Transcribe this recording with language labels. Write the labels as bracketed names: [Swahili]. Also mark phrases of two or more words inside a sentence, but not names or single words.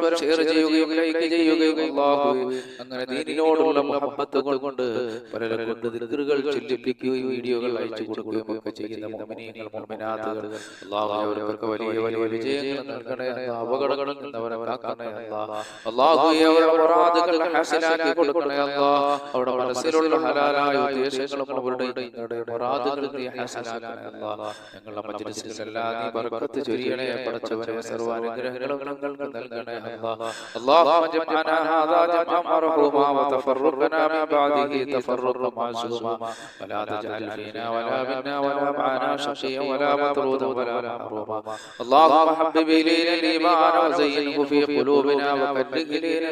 [Malayalam] ഷെയർ ചെയ്യുകയും ലൈക്ക് ചെയ്യുകയും അല്ലാഹു അങ്ങനെ ദീനിനോടുള്ള മുഹബ്ബത്ത് കൊണ്ട് പലരെ കൊണ്ട് ദിക്റുകൾ ചൊല്ലിപ്പിക്കുകയും വീഡിയോകൾ അയച്ചു കൊടുക്കുകയും ഒക്കെ ചെയ്യുന്ന മുഅ്മിനീങ്ങൾ മുഅ്മിനാത്തുകൾ അല്ലാഹു അവർക്ക് വലിയ വലിയ വിജയങ്ങൾ നൽകണേ അപകടങ്ങളിൽ നിന്ന് അവരെ കാക്കണേ അല്ലാഹു അവരുടെ മുറാദുകൾ ഹാസിലാക്കി കൊടുക്കണേ അല്ലാഹ് അവരുടെ മനസ്സിലുള്ള ഹലാലായ ഉദ്ദേശങ്ങളും അവരുടെ മുറാദുകൾ നീ ഹാസിലാക്കണേ അല്ലാഹ് ഞങ്ങളുടെ മജ്‌ലിസിലെല്ലാം നീ ബർക്കത്ത് ബർക്കത്ത് ചൊരിയണേ പടച്ചവനെ സർവാനുഗ്രഹങ്ങളും ഞങ്ങൾക്ക് നൽകണേ [Arabic] اللهم اجعلنا هذا جمعا مرحوما وتفرقنا من بعده تفرقا معصوما ولا تجعل فينا ولا منا ولا معنا شقيا ولا مطرودا ولا محروما اللهم حبب الينا الايمان وزينه في قلوبنا وكره الينا